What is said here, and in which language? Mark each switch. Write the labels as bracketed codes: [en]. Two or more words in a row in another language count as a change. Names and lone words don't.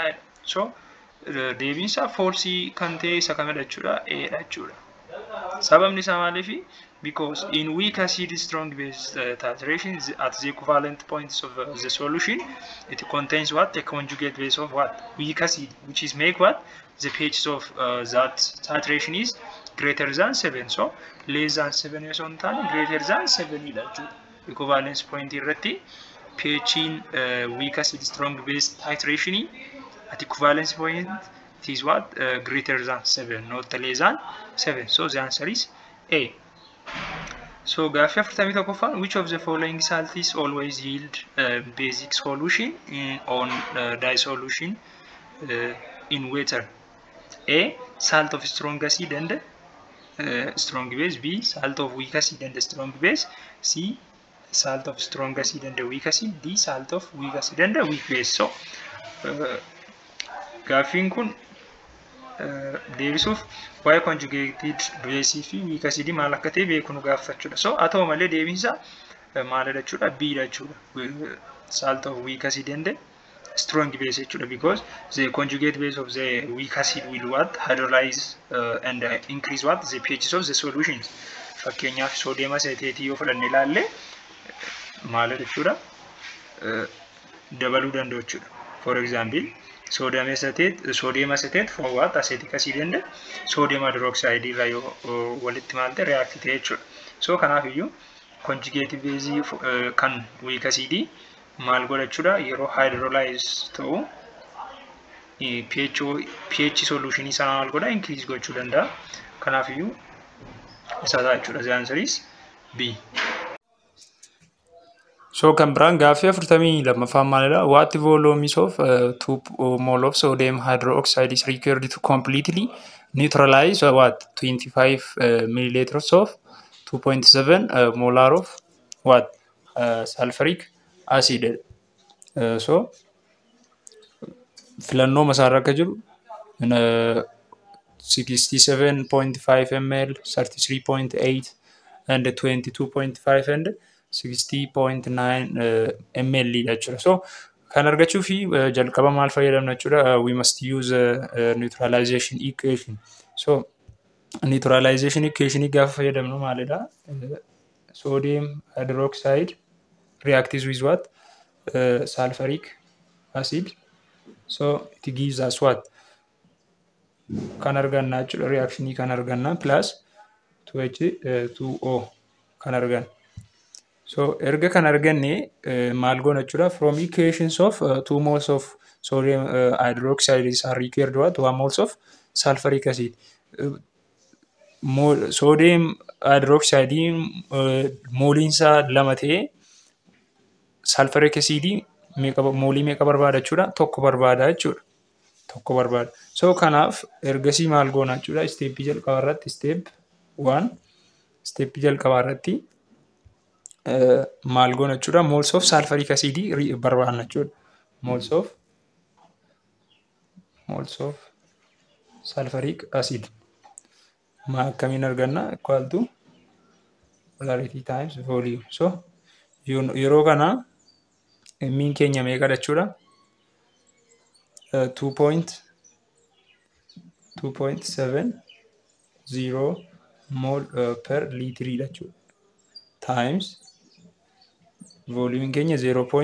[om] So deebiinsa falsii kan ta'e isa kamidha jechuudha? Eedha jechuudha. Sababni isaa maaliifi? [en] Because in weak acid strong base titration at the equivalent points of the solution, it contains what? A conjugate base of what? Weak acid, which is make what? The pH of that titration is greater than 7. So less than 7 is on time, greater than 7 is equivalence point irratti pH in weak acid strong base titration at equivalence point it is what? Greater than 7, not less than 7. So the answer is A. So [om] gaaffii 41ffaan [en] which of the following salts always yield basic solution on dissolution in water? A. Salt of strong acid and strong base. B. Salt of weak acid and strong base. C. Salt of strong acid and weak acid. D. Salt of weak acid and weak base. [om] So gaaffiin kun deebisuuf waa'ee [en] conjugated base [om] fi [en] weak acid [om] maal akka ta'e beekuu nu gaafachuudha. So haa ta'u malee deebiinsa maalidha jechuudha? B dha jechuudha. [en] Salt of weak acid and strong base jechuudha, because the conjugate base of the weak acid will what? Hydrolyze and increase what? The pHs of the solutions. [om] Fakkeenyaaf [en] sodium acetate [om] yoo fudhanne ilaalle maalidha jechuudha? Dabaluu danda'u jechuudha. [en] For example, sodium acetate for what? Acetic acid and sodium hydroxide [om] irraa yoo walitti maalte react ta'e jechuudha. So kanaaf iyyuu [en] conjugate base [om] kan [en] weak acid [om] maal godha jechuudha? Yeroo hydrolyze ta'u [en] pH solution [om] isaa maal godha? Increase gochuu danda'a. Kanaaf iyyuu isa ta'a jechuudha. [en] The answer is B. [om] So kan biraan gaaffii 42ffaan maalidha? [en] What volumes of 2 mole of sodium hydroxide is required to completely neutralize what? 25 milliliters of 2.7 molar of what? Sulfuric acid. [om] So filannoo masaarra akka jiru 67.5 ml, 33.8 and 22.5 and 60.9 ml jechuudha. So kan argachuu fi jalqaba maal fayyadamna jechuudha? [en] We must use neutralization equation. [om] So [en] neutralization equation [om] gaafa fayyadamnu maalidha? [en] Sodium hydroxide reacts with what? Sulfuric acid. So it gives us what? [om] Kan arganna jechuudha. Reaction kan arganna plus 2H2O kan arganna. So erga kan arganne maal goona jechuudha? [en] From equations of 2 moles of sodium hydroxide are required what? 1 moles of sulfuric acid. Sodium hydroxide [om] mooliinsa lama ta'e [en] sulfuric acid [om] moolii meeqa barbaada jechuudha? Tokko barbaada jechuudha. Tokko barbaada. So kanaaf ergasii maal goona jechuudha? Step jalqaba irratti step 1 step jalqaba irratti maal goona jechuudha? [en] Moles of sulfuric acid [om] barbaadna jechuudha. [en] Moles of sulfuric acid [om] akkamiin arganna? [en] Equal to polarity times volume. [om] So yeroo kana miin keenya meeqadha jechuudha? [en] 2.70 mol per liter jechuudha. Times volume keenya 0.